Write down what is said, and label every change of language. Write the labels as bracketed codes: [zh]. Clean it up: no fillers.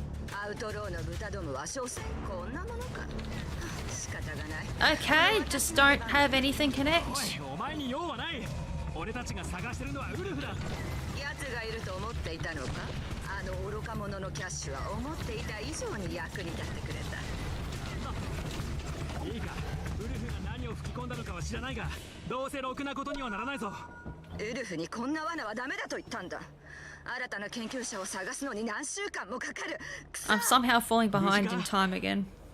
[ja] アウトローの豚どもは少数こんなものか。仕方がない。 [en] Okay, just don't have anything connect. [ja] おい、お前に用はない。俺たちが探してるのはウルフだ。奴がいると思っていたのか。あの愚か者のキャッシュは思っていた以上に役に立ってくれた。いいか、ウルフが何を吹き込んだのかは知らないが、どうせろくなことにはならないぞ。ウルフにこんな罠はダメだと言ったんだ。新たな研究者を探すのに何週間もかかる。 [en] I'm somehow falling behind in time again.